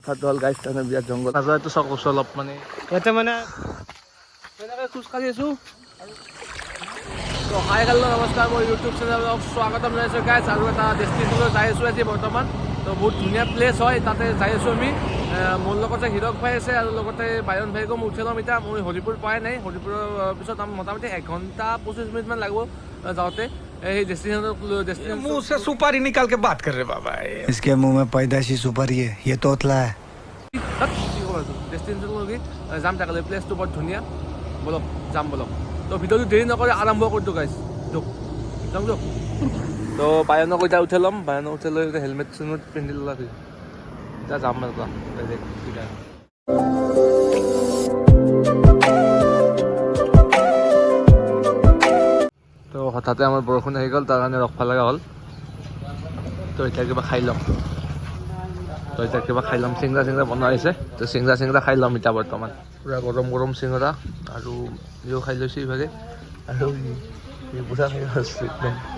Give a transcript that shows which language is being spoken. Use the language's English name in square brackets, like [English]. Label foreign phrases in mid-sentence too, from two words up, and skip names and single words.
[Assamese] কথাটো হ'ল গাইছ তাৰমানে বিৰাট জংঘল নাযায়তো চক কৈছোঁ অলপ মানে ইয়াতে মানে তেনেকৈ খোজকাঢ়ি আছোঁ তো [English] Hi hello' [Assamese] নমস্কাৰ মই ইউটিউব চেনেলত স্বাগতম জনাইছোঁ গাইছ আৰু এটা ডেষ্টিনেশ্যনলৈ যাই আছোঁ আজি বৰ্তমান তো বহুত ধুনীয়া প্লেচ হয় তাতে যাই আছোঁ আমি মোৰ লগতে হিৰক ভাই আছে আৰু লগতে বায়ন ভাইকো মই উঠি ল'ম এতিয়া মই হৰিপুৰ পোৱাই নাই হৰিপুৰৰ পিছত আমি মোটামুটি 1 ঘণ্টা 25 মিনিটমান লাগিব যাওঁতে এই ডেষ্টিনেশ্যন [Hindi] मुंह से सुपारी निकाल के बात कर रहे बाबा इसके मुंह में पैदाइशी सुपारी है ये तोतला है [Assamese] ডেষ্টিনেশ্যনলৈকে যাম তাকে প্লেচটো বৰ ধুনীয়া বলক যাম বলক তো ভিডিঅ'টো দেৰি নকৰি আৰম্ভ কৰিছোঁ গাইছ দিয়ক যাম দিয়ক তো বায়নক এতিয়া উঠাই ল'ম বায়নক উঠাই লৈ হেলমেট চেলমেট পিন্ধি ল'লা এতিয়া যাম তো হঠাতে আমাৰ বৰষুণ আহি গ'ল তাৰ কাৰণে ৰখবা লগা হ'ল তো এতিয়া কিবা খাই ল'ম তো এতিয়া কিবা খাই ল'ম চিংৰা বনোৱা হৈছে তো চিংৰা খাই ল'ম এতিয়া বৰ্তমান পূৰা গৰম চিংৰা আৰু ইও খাই লৈছোঁ ইভাগে আৰু বুঢ়া খাই আছোঁ একদম